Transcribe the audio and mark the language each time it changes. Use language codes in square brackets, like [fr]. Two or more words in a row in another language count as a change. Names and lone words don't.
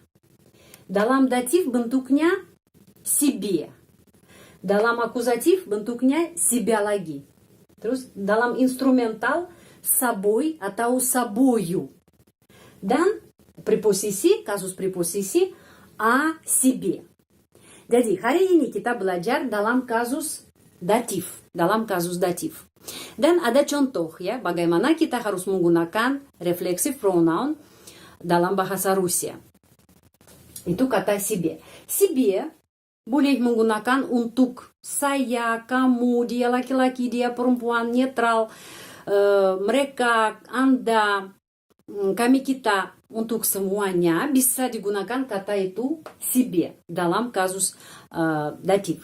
[id] Dalam datif bentuknya себе. Dalam akusatif bentuknya себя lagi. Terus dalam instrumental собой atau собою. Dan preposisi, kasus preposisi [ru] о себе. [id] Jadi hari ini kita belajar dalam kasus datif. Dan ada contoh ya bagaimana kita harus menggunakan [en] reflexive pronoun [id] dalam bahasa Rusia. Itu kata себе. Себе boleh menggunakan untuk saya, kamu, dia laki-laki, dia perempuan, netral, mereka, Anda, kami, kita, untuk semuanya bisa digunakan kata itu себе dalam kasus datif.